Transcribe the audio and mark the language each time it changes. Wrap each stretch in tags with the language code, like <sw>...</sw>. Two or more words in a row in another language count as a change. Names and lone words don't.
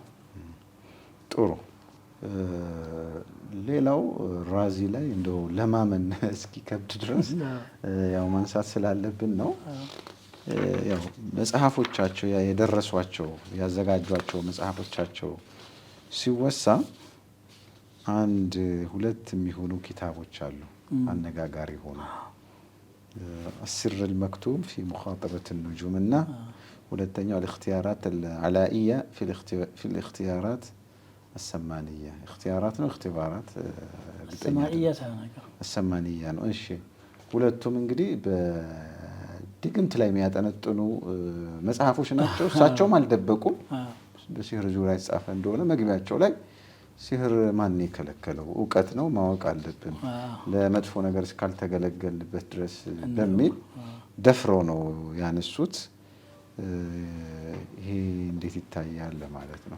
<am>ጥሩ። ሌላው ራዚ ላይ እንደው ለማመን እስኪ ከብድ ድረስ ያው ማንሳት ስላለብን ነው። ያው መጽሐፎቻቸው የደረሷቸው ያዘጋጇቸው መጽሐፎቻቸው ሲወሳ አንድ ሁለት የሚሆኑ ኪታቦች አሉ አነጋጋሪ ሆኑ።</am> <ar>السر المكتوم في مخاطبة النجوم</ar> <am>እና ሁለተኛው</am> <ar>الاختيارات العلائية في الاختيارات السمانية اختيارات</ar> <am>ነው اختبارات السمانية ነው። እሺ ሁለቱም እንግዲህ በድግምት ላይ የሚያጠነጥኑ መጽሐፎች ናቸው። እሳቸውም አልደበቁም። በሲህር ዙሪያ የተጻፈ እንደሆነ መግቢያቸው ላይ ሲህር ማን የከለከለው እውቀት ነው ማወቅ አለብን ለመጥፎ ነገር እስካልተገለገልበት ድረስ በሚል ደፍረው ነው ያነሱት። ይሄ እንዴት ይታያል ማለት ነው?</am>